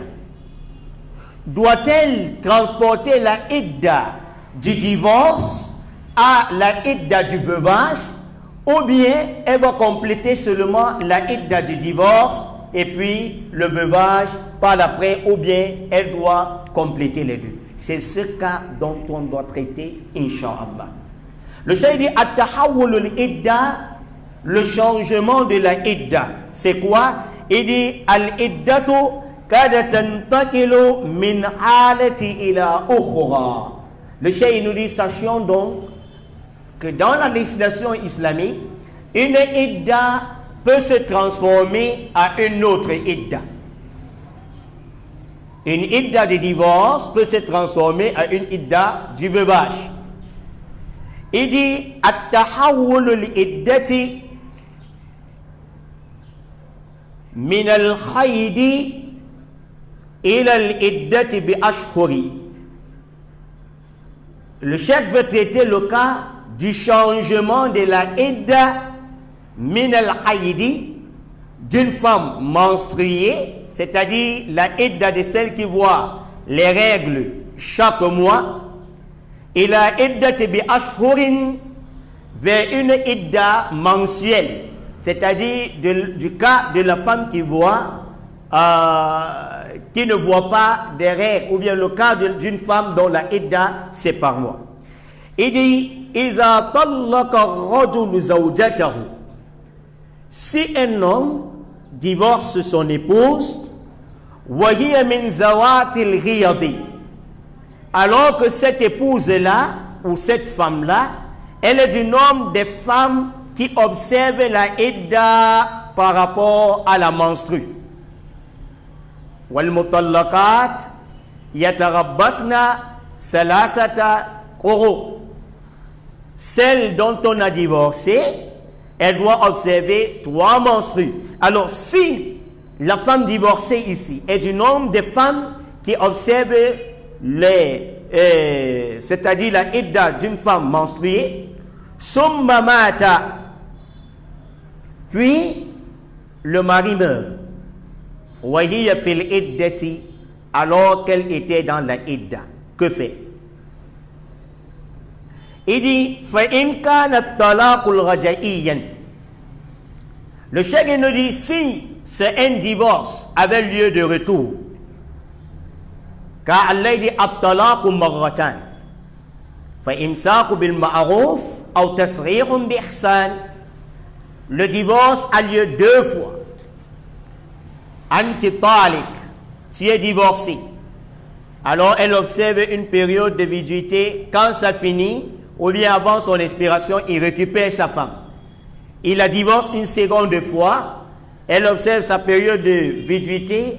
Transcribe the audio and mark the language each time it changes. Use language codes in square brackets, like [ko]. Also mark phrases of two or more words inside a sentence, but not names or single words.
[fr] Doit-elle transporter la idda du divorce à la idda du veuvage, ou bien elle va compléter seulement la idda du divorce et puis le veuvage par l'après, ou bien elle doit compléter les deux? C'est ce cas dont on doit traiter, Inch'Allah. Le cheikh dit [ar] التحول العدة, [fr] le changement de la idda. C'est quoi? Il dit [ar] العدة قد تنتقل من حالة إلى أخرى. [fr] Le cheikh nous dit, sachons donc que dans la législation islamique, une idda peut se transformer à une autre idda. Une idda de divorce peut se transformer à une idda du veuvage. Il dit [ar] التحول العدة من الحيض إلى العدة بالأشهر. [fr] Le cheikh veut traiter le cas du changement de la idda [ar] من الحيض, [fr] d'une femme menstruée, c'est-à-dire la idda de celle qui voit les règles chaque mois, et la idda [ar] بالأشهر, [fr] vers une idda mensuelle, c'est-à-dire du cas de la femme qui voit qui ne voit pas des règles, ou bien le cas d'une femme dont la idda c'est par mois. Il dit [ar] إذا طلق الرجل زوجته, [fr] si un homme divorce son épouse, [ar] وهي من ذوات الحيض, [fr] alors que cette épouse-là ou cette femme-là, elle est du nombre des femmes qui observent la idda par rapport à la menstrue. [ar] والمطلقات يتربصن ثلاثة قروء. [fr] Celle dont on a divorcé, elle doit observer 3 menstrues. Alors si la femme divorcée ici est du nombre des femmes qui observent c'est-à-dire la idda d'une femme menstruée, [ar] ثم مات, [fr] puis le mari meurt, [ar] وهي في العدة, [fr] alors qu'elle était dans la idda, que fait? Il dit [ar] فإن كان الطلاق رجعيا. [fr] Le cheikh nous dit, si c'est un divorce avec lieu de retour, car Allah dit [ar] الطلاق مرتان فإمساك بمعروف أو تسريح بإحسان. [fr] Le divorce a lieu 2 fois. [ar] أنت طالق, [fr] tu es divorcé. Alors elle observe une période de viduité. Quand ça finit, ou bien avant son expiration, il récupère sa femme. Il la divorce une seconde fois. Elle observe sa période de viduité.